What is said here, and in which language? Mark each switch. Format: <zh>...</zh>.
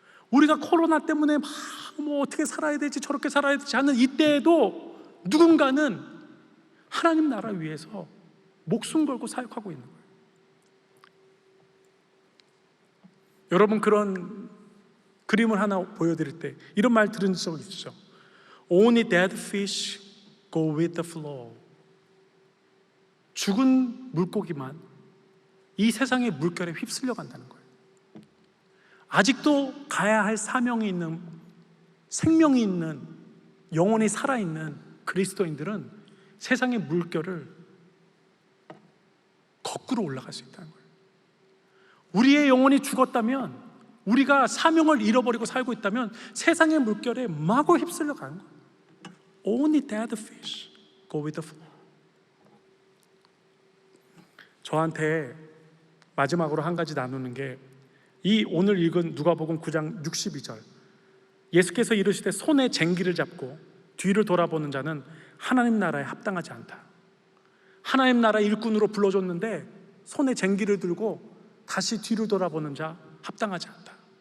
<ko>우리가 코로나 때문에 막 뭐 어떻게 살아야 되지, 저렇게 살아야 되지 하는 이때에도 누군가는 하나님 나라 위해서 목숨 걸고 사역하고 있는 거예요. 여러분, 그런 그림을 하나 보여드릴 때 이런 말 들은 적 있으시죠?</ko> <en>Only dead fish go with the flow.</en> <ko>죽은 물고기만 이 세상의 물결에 휩쓸려 간다는 거예요. 아직도 가야 할 사명이 있는, 생명이 있는, 영혼이 살아있는 그리스도인들은 세상의 물결을 거꾸로 올라갈 수 있다는 거예요. 우리의 영혼이 죽었다면, 우리가 사명을 잃어버리고 살고 있다면 세상의 물결에 마구 휩쓸려 가는 거예요.</ko> <en>Only dead fish go with the flow.</en> <ko>저한테 마지막으로 한 가지 나누는 게, 이 오늘 읽은 누가복음 9장 62절, 예수께서 이르시되 손에 쟁기를 잡고 뒤를 돌아보는 자는 하나님 나라에 합당하지 않다. 하나님 나라 일꾼으로 불러줬는데 손에 쟁기를 들고 다시 뒤를 돌아보는 자 합당하지 않다.</ko>